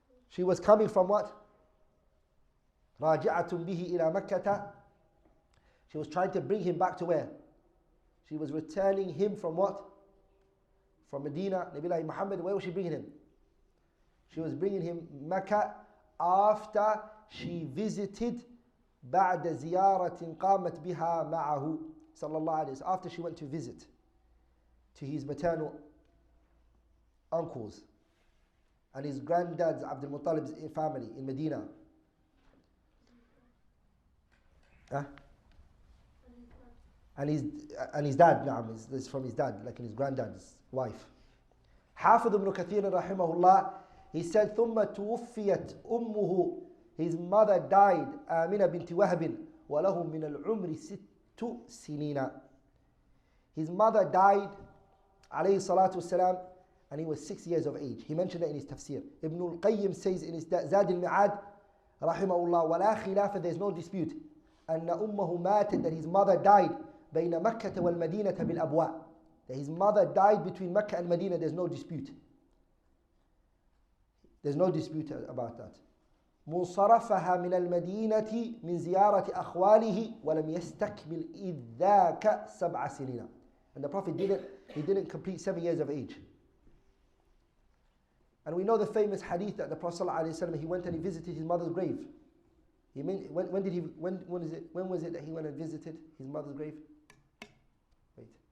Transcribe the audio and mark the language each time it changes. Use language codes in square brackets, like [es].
[en] She was coming from what? [ar] راجعة به إلى مكة. [en] She was trying to bring him back to where? She was returning him from what? From Medina. Nabi Muhammad, where was she bringing him? She was bringing him Mecca after she visited [ar] بعد زيارة قامت بها معه صلى الله عليه وسلم. [en] After she went to visit to his maternal uncles and his granddad's Abdul Muttalib's family in Medina. And his dad, this is from his dad, like his granddad's wife. Hafidh ibn Kathir rahimahullah, he said, [ar] ثم توفيت أمه, [en] his mother died, Amina binti Wahb, [ar] وله من العمر 6 سنين. [en] His mother died, alayhi salatu wasalam, and he was 6 years of age. He mentioned it in his tafsir. Ibn al-Qayyim says in his Zad al-Mi'ad, rahimahullah, [ar] ولا خلاف, [en] there's no dispute, [ar] أن أمه ماتت, [en] that his mother died, [ar] بين مكة والمدينة بالأبواء, [en] that his mother died between Mecca and Medina. There's no dispute. There's no dispute about that. [ar] منصرفها من المدينة من زيارة أخواله ولم يستكمل إذ ذاك 7 سنين. [en] And the Prophet didn't complete 7 years of age. And we know the famous hadith that the Prophet ﷺ, he went and he visited his mother's grave. When was it that he went and visited his mother's grave? Wait.